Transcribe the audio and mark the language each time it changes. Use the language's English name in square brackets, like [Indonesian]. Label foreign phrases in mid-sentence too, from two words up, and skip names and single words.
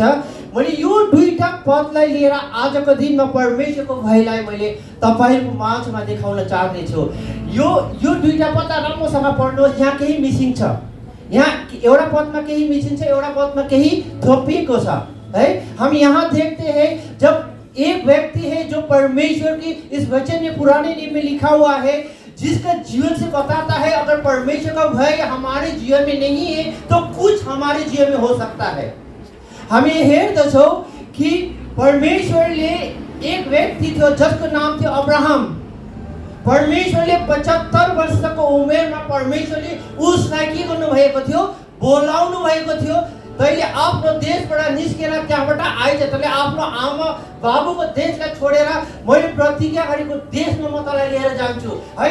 [Nepali] मैले यो दुईटा पदलाई लिएर आजको दिनमा परमेश्वरको भयलाई मैले तपाईँहरूको माझमा देखाउन चाहनेछु। यो दुईटा पद राम्रोसँग पढ्नुहोस्। यहाँ केही मिसिङ छ, यहाँ एउटा पदमा केही मिसिङ छ, एउटा पदमा केही थपिएको छ। है। [Hindi] हम यहाँ देखते हैं जब एक व्यक्ति है जो परमेश्वर की इस वचन में पुराने नियम में लिखा हुआ है, जिसका जीवन से बताता है अगर परमेश्वर का भय हमारे जीवन में नहीं है तो कुछ हमारे जीवन में हो सकता है। [Nepali] हामी हेर्दछौँ कि परमेश्वरले एक व्यक्ति थियो जसको नाम थियो अब्राहम। परमेश्वरले 75 वर्षको उमेरमा परमेश्वरले उसलाई के गर्नु भएको थियो, बोलाउनु भएको थियो। तैले आफ्नो देशबाट निस्केर त्यहाँबाट आइज, तैले आफ्नो आमा बाबुको देशलाई छोडेर मैले प्रतिज्ञा गरेको देशमा म तँलाई लिएर जान्छु है।